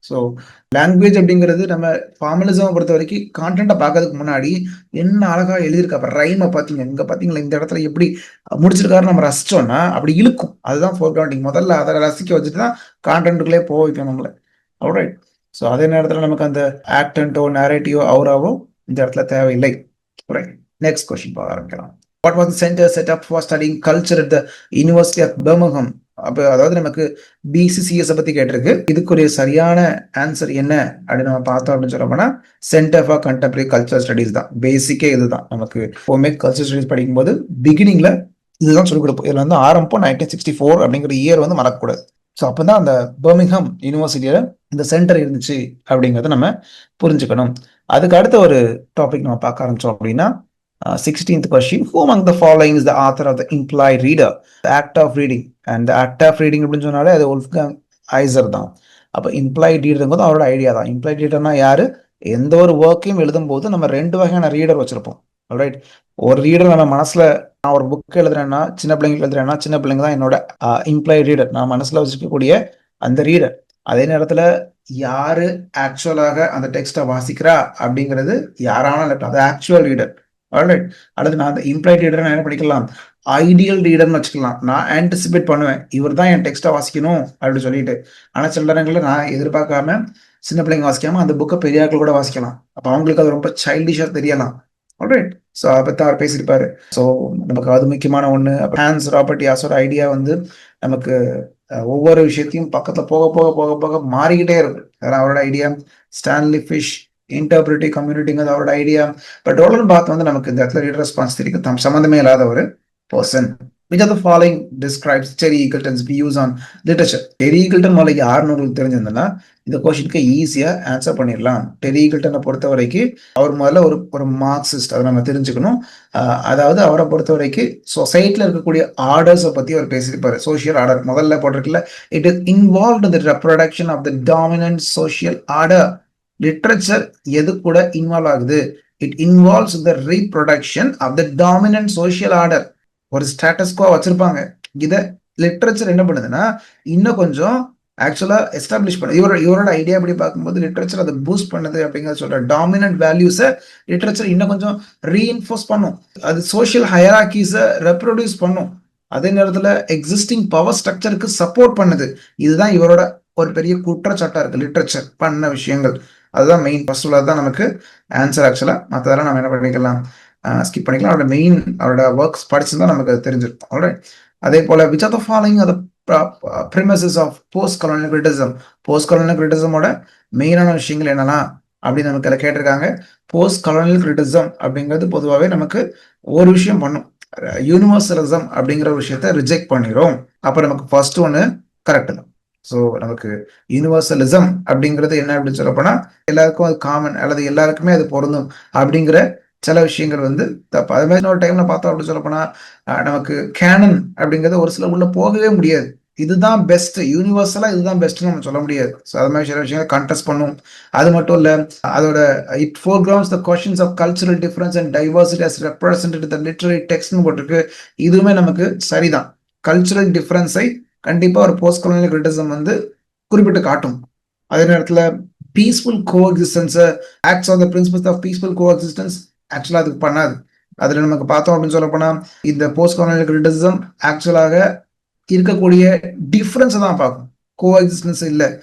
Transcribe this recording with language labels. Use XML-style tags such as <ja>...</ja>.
<ta>So language அப்படிங்கிறது நம்ம formalism பொறுத்த வரைக்கும் கான்டென்ட்டை பார்க்கறதுக்கு முன்னாடி என்ன அழகா எழுதியிருக்கா, அப்ப ரைமை பார்த்தீங்க, இங்க பார்த்தீங்களா இந்த இடத்துல எப்படி முடிச்சிருக்காரு நம்ம ரசிச்சோம்னா அப்படி இழுக்கும். அதுதான் ஃபோர் கிரவுண்டிங். முதல்ல அதை ரசிக்க வச்சுட்டு தான் கான்டென்ட்டுக்குள்ளே போக வைக்கணும் நம்மளை. ரைட். ஸோ அதே நேரத்தில் நமக்கு அந்த ஆக்டன்ட்டோ நேரேட்டிவோ அவுராவோ இந்த இடத்துல தேவையில்லை. ரைட். நெக்ஸ்ட் கொஸ்டின் பார்க்க ஆரம்பிக்கலாம்.</ta> <en>What was the center set up for studying culture at the University of Birmingham?</en> <ta>அப்போ அதாவது நமக்கு பிசிசிஎஸ் பத்தி கேட்டிருக்கு. இதுக்குரிய சரியான ஆன்சர் என்ன அப்படின்னு நம்ம பார்த்தோம் அப்படின்னு சொல்ல போனா centre for contemporary culture studies தான். பேசிக்கே இதுதான். நமக்கு எப்பவுமே கல்ச்சர் ஸ்டடீஸ் படிக்கும்போது பிகினிங்ல இதுதான் சொல்லிக் கொடுப்போம். இதுல வந்து ஆரம்பம் 1964 அப்படிங்கிற இயர் வந்து மறக்கக்கூடாது. ஸோ அப்பதான் அந்த பர்மிங்ஹாம் யூனிவர்சிட்டியில இந்த சென்டர் இருந்துச்சு அப்படிங்கிறத நம்ம புரிஞ்சுக்கணும். அதுக்கு அடுத்த ஒரு டாபிக் நம்ம பார்க்க ஆரம்பிச்சோம் அப்படின்னா</ta> <en>16th question, who among the following is the author of the implied reader, the act of reading?</en> <ta>And the act of reading அப்படின்னு சொன்னாலே அது Wolfgang Iser தான். அப்போ implied readerங்கிறது அவரோட ஐடியா தான். implied readerனா யாரு, எந்த ஒரு ஒர்க்கையும் எழுதும் போது நம்ம ரெண்டு வகையான ரீடர் வச்சிருப்போம். ரைட். ஒரு ரீடர் நம்ம மனசுல, நான் ஒரு புக் எழுதுறேன்னா, சின்ன பிள்ளைங்களுக்கு எழுதுறேன்னா சின்ன பிள்ளைங்க தான் என்னோட இம்ப்ளாய்ட் ரீடர், நான் மனசுல வச்சுக்கக்கூடிய அந்த ரீடர். அதே நேரத்துல யாரு ஆக்சுவலாக அந்த டெக்ஸ்டை வாசிக்கிறா அப்படிங்கிறது யாரான அது ஆக்சுவல் ரீடர். அல்லது நான் அந்த இம்ப்ளாய்ட் ரீடர் என்ன பண்ணிக்கலாம், ஐடியல் ரீடர்னு வச்சுக்கலாம். நான் ஆன்டிசிபேட் பண்ணுவேன், இவர் தான் என் டெக்ஸ்டை வாசிக்கணும் அப்படின்னு சொல்லிட்டு. ஆனால் சில நேரங்களில் நான் எதிர்பார்க்காம சின்ன பிள்ளைங்க வாசிக்காம அந்த புக்கை பெரியாக்கள் கூட வாசிக்கலாம். அப்போ அவங்களுக்கு அது ரொம்ப சைல்டிஷா தெரியலாம். ஆல்ரைட். ஸோ அதை பற்றி அவர் பேசியிருப்பாரு. ஸோ நமக்கு அது முக்கியமான ஒன்று. ஹான்ஸ் ராபர்ட் யாஸோட ஐடியா வந்து நமக்கு ஒவ்வொரு விஷயத்தையும் பக்கத்துல போக போக போக போக மாறிக்கிட்டே இருக்கு. அதெல்லாம் அவரோட ஐடியா. ஸ்டான்லி ஃபிஷ் இன்டர்பிரிட்டிவ் கம்யூனிட்டிங்கிறது அவரோட ஐடியா. பட் ரோலன் பாத் வந்து நமக்கு இந்த இடத்துல ரீடர் ரெஸ்பான்ஸ் தெரியும் சம்மந்தமே இல்லாத ஒரு person.</ta> <en>Which of the following describes Terry Eagleton's views on literature?</en> <ta>Terry Eagleton முதல்ல யாருன்னு உங்களுக்கு தெரிஞ்சிருந்ததுன்னா இந்த கொஸ்டினுக்கு ஈஸியா ஆன்சர் பண்ணிடலாம். டெரி ஈகிள்டனை பொறுத்த வரைக்கும் அவர் முதல்ல ஒரு மார்க்சிஸ்ட், அதை நம்ம தெரிஞ்சுக்கணும். அதாவது அவரை பொறுத்த வரைக்கும் சொசைட்டில இருக்கக்கூடிய ஆர்டர்ஸை பத்தி அவர் பேசியிருப்பாரு.</ta> <en>social order</en> <ta>முதல்ல போட்டிருக்கல,</ta> <en>It is involved in the reproduction of the dominant social order. Literature</en> <ta>எது கூட இன்வால்வ் ஆகுது,</ta> <en>It involves the reproduction of the dominant social order.</en> <ta>ஒரு ஸ்டேட்டஸ்கோ வச்சிருப்பாங்க. இதை லிட்ரேச்சர் என்ன பண்ணுதுன்னா இன்னும் கொஞ்சம் ஆக்சுவலா எஸ்டாப்ளிஷ் பண்ணுது. இவரோட ஐடியா எப்படி பார்க்கும்போது லிட்ரேச்சர் அதை பூஸ்ட் பண்ணுது அப்படிங்கிறத சொல்ற. டாமினன்ட் வேல்யூஸை லிட்ரேச்சர் இன்னும் கொஞ்சம் ரீஇன்ஃபோர்ஸ் பண்ணும். அது சோசியல் ஹையரார்கீஸை ரெப்ரொடியூஸ் பண்ணும். அதே நேரத்தில் எக்ஸிஸ்டிங் பவர் ஸ்ட்ரக்சருக்கு சப்போர்ட் பண்ணுது. இதுதான் இவரோட ஒரு பெரிய குற்றச்சாட்டா இருக்கு லிட்ரேச்சர் பண்ண விஷயங்கள். அதுதான் மெயின் ஃபர்ஸ்ட் தான் நமக்கு ஆன்சர். ஆக்சுவலா மற்றதெல்லாம் நம்ம என்ன பண்ணிக்கலாம், ஸ்கிப் பண்ணிக்கலாம். அவரோட மெயின் அவரோட ஒர்க்ஸ் படிச்சுதான் நமக்கு அது தெரிஞ்சிருக்கும். ஆல்ரைட். அதே போல</ta> <en>which of the following are the premises of post colonial criticism?</en> <ta>Post colonial கிரிட்டிசமோட மெயினான விஷயங்கள் என்னெல்லாம் அப்படின்னு நமக்கு அதில் கேட்டிருக்காங்க. போஸ்ட் கலோனியல் கிரிட்டிசம் அப்படிங்கிறது பொதுவாகவே நமக்கு ஒரு விஷயம் பண்ணும், யூனிவர்சலிசம் அப்படிங்கிற ஒரு விஷயத்த ரிஜெக்ட் பண்ணிடும். அப்போ நமக்கு ஃபர்ஸ்ட் ஒன்று கரெக்ட் தான். ஸோ நமக்கு யூனிவர்சலிசம் அப்படிங்கிறது என்ன அப்படின்னு சொல்ல போனா எல்லாருக்கும் அது காமன் அல்லது எல்லாருக்குமே அது பொருந்தும் அப்படிங்கிற சில விஷயங்கள் வந்து தப்பு. அது மாதிரி ஒரு டைம்ல பார்த்தோம் அப்படின்னு சொல்ல போனா நமக்கு கேனன் அப்படிங்கிறது ஒரு சில உள்ள போகவே முடியாது. இதுதான் பெஸ்ட், யூனிவர்சலா இதுதான் பெஸ்ட்னு நம்ம சொல்ல முடியாது. ஸோ அது மாதிரி சில விஷயங்களை கண்டெஸ்ட் பண்ணும். அது மட்டும் இல்ல, அதோட</ta> <en>it foregrounds the questions of cultural difference and diversity as represented in the literary textனு</en> <ta>போட்டிருக்கு. இதுவுமே நமக்கு சரிதான். கல்ச்சுரல் டிஃபரன்ஸை கண்டிப்பா ஒரு போஸ்ட் கொலோனியல் கிரிட்டிசம் வந்து குறிப்பிட்டு காட்டும். அதே நேரத்துல</ta> <en>peaceful coexistence, acts on the principles of peaceful coexistence</en> <ta>ஆக்சுவலா அதுக்கு பண்ணாது. அதுல நமக்கு பார்த்தோம் அப்படின்னு சொல்ல போனா, இந்த போஸ்ட் கொலோனியல் கிரிட்டிசம் ஆக்சுவலாக இருக்கக்கூடிய டிஃபரன்ஸ் தான் பார்க்கும், கோஎக்ஸிஸ்டன்ஸ் இல்ல.</ta>